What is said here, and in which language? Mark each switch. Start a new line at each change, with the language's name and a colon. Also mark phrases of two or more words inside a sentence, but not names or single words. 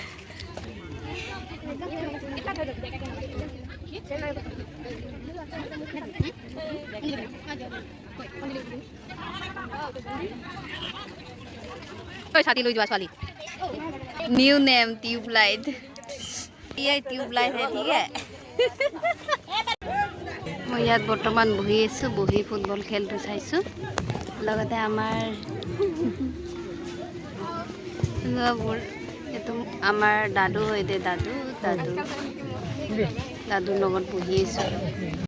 Assamese: ছাতি লৈ যোৱা ছোৱালী।
English: New name tubelight.
Hindi: ये ट्यूबलाइट है, ठीक है।
Assamese: মই ইয়াত বৰ্তমান বহি আছোঁ। বহি ফুটবল খেলটো চাইছোঁ। লগতে আমাৰ দাদু হয় দে দাদুৰ লগত বহি আছোঁ।